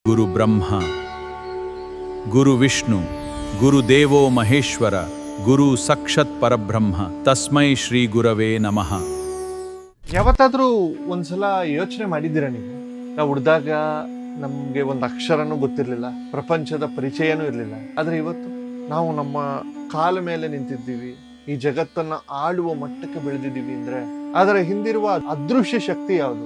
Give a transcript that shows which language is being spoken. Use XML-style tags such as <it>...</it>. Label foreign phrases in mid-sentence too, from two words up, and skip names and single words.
<sa>ಗುರು ಬ್ರಹ್ಮ ಗುರು ವಿಷ್ಣು ಗುರುದೇವೋ ಮಹೇಶ್ವರ ಗುರು ಸಾಕ್ಷಾತ್ ಪರಬ್ರಹ್ಮ ತಸ್ಮೈ ಶ್ರೀ ಗುರವೇ ನಮಃ.</sa> <kn>ಯಾವತ್ತಾದ್ರೂ ಒಂದ್ಸಲ ಯೋಚನೆ ಮಾಡಿದ್ದೀರಾ ನೀವು? ನಾವು ಹುಡ್ದಾಗ ನಮ್ಗೆ ಒಂದು ಅಕ್ಷರನೂ ಗೊತ್ತಿರಲಿಲ್ಲ, ಪ್ರಪಂಚದ ಪರಿಚಯನೂ ಇರಲಿಲ್ಲ. ಆದ್ರೆ ಇವತ್ತು ನಾವು ನಮ್ಮ ಕಾಲ ಮೇಲೆ ನಿಂತಿದ್ದೀವಿ, ಈ ಜಗತ್ತನ್ನ ಆಳುವ ಮಟ್ಟಕ್ಕೆ ಬೆಳೆದಿದ್ದೀವಿ ಅಂದ್ರೆ ಅದರ ಹಿಂದಿರುವ ಅದೃಶ್ಯ ಶಕ್ತಿ ಯಾವುದು?</kn>